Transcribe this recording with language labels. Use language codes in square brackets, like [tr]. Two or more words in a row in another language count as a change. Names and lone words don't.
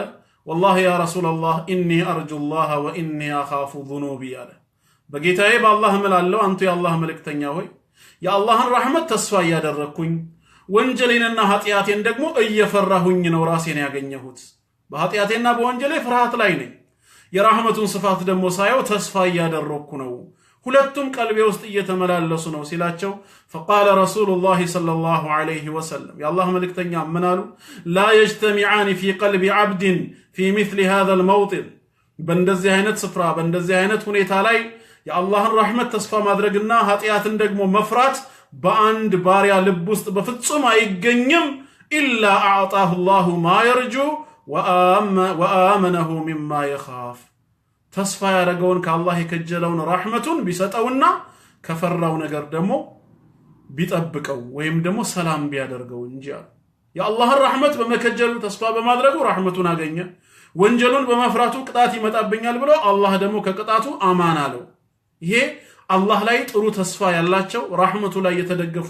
[ar] والله يا رسول الله إني أرجو الله وإني أخاف ذنوبي [am] አለ። በጌታዬ በአላህ እምላለሁ አንቱ የአላህ መልእክተኛ ሆይ የአላህን ረህመት ተስፋ እያደረግኩኝ ወንጀሌንና ኃጢአቴን ደግሞ እየፈራሁኝ ነው ራሴን ያገኘሁት። በኃጢአቴና በወንጀሌ ፍርሃት ላይ ነኝ። የራህመቱን ስፋት ደግሞ ሳየው ተስፋ እያደረግኩ ነው። ሁለቱም ቀልቤ ውስጥ እየተመላለሱ ነው ሲላቸው [ar] فقال رسول الله صلى الله عليه وسلم [am] የአላህ መልእክተኛ ምን አሉ? [ar] لا يجتمعان في قلب عبد في مثل هذا الموطن [am] በእንደዚህ አይነት ስፍራ በእንደዚህ አይነት ሁኔታ ላይ የአላህን ረህመት ተስፋ ማድረግና ኃጢአትን ደግሞ መፍራት በአንድ ባሪያ ልብ ውስጥ በፍጹም አይገኝም። [ar] إلا أعطاه الله ما يرجو وآمنه مما يخاف [am] ተስፋ ያደረገውን ከአላህ የከጀለውን ረህመቱን ቢሰጠውና ከፈራው ነገር ደግሞ ቢጠብቀው ወይም ደግሞ ሰላም ቢያደርገው እንጂ አለ። የአላህን ረህመት በመከጀሉ ተስፋ በማድረጉ ረህመቱን አገኘ። ወንጀሉን በመፍራቱ ቅጣት ይመጣብኛል ብሎ አላህ ደግሞ ከቅጣቱ አማን አለው። ይሄ አላህ ላይ ጥሩ ተስፋ ያላቸው ረህመቱ ላይ የተደገፉ